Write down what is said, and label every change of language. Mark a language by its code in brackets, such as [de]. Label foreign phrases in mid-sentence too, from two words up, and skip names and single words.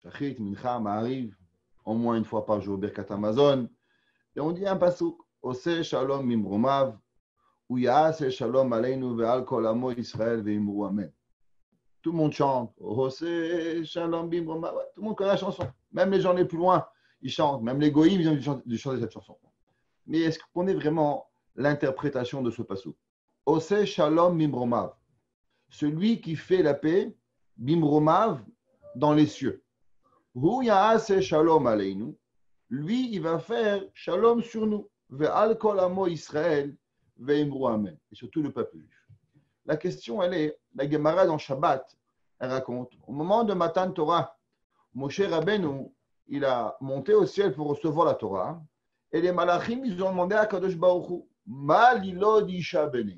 [fr] Shachrit, Mincha, Ma'ariv, au moins une fois par jour, [he] ברכת המזון. [fr] Et on dit un pasouk, [he] עושה שלום במרומיו הוא יעשה שלום עלינו ועל כל עמו ישראל ואמרו אמן. [fr] Tout le monde chante, [he] עושה שלום במרומיו. [fr] Ouais, tout le monde connaît la chanson. Même les gens les plus loin, ils chantent. Même les goïms, ils ont dû chanter cette chanson. Mais est-ce qu'on connaît vraiment l'interprétation de ce pasouk? [he] עושה שלום במרומיו. [fr] Celui qui fait la paix, Bimromav, dans les cieux. [he] הוא יעשה שלום עלינו. [fr] Lui, il va faire shalom sur nous. [he] ועל כל עמו ישראל ואמרו אמן. [fr] Et surtout le peuple juif. La question, elle est, la Gemara dans Shabbat, elle raconte, au moment de [he] מתן תורה, [fr] Moshe Rabbeinu, il a monté au ciel pour recevoir la Torah, et les malachim, ils ont demandé à [he] קדוש ברוך הוא, מה לילוד אשה בינינו.